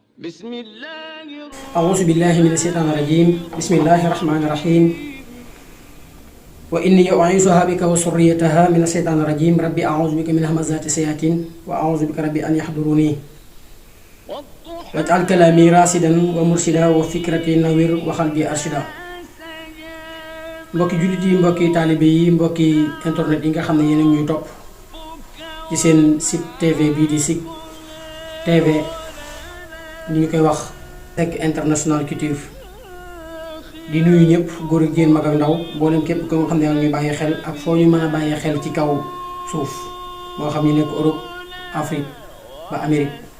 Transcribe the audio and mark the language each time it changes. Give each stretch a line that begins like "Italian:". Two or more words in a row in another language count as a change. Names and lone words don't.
Arabic: أعوذ بالله من الشيطان الرجيم بسم الله الرحمن الرحيم وإني أعيذها بك وذريتها من الشيطان الرجيم ربي أعوذ بك من همزات الشياطين وأعوذ بك ربي أن يحضروني واجعل كلامي راشدا ومرشدا وفكرتي نوير وقلبي أرشدا.
Wolof: mbokki jullit yi, mbokki taalibe yi, mbokki internet yi nga xam ne yéen a ñuy topp ci seen site TV bii di SIK TV ñu koy wax SIK International Couture. di nuyu ñëpp góor ak jigéen mag ak ndaw mboolem képp ko nga xam ne yaa ngi ñuy bàyyi xel ak foo ñu mën a bàyyi xel ci kaw suuf moo xam ñu nekk Europe, Afrique ba Amérique.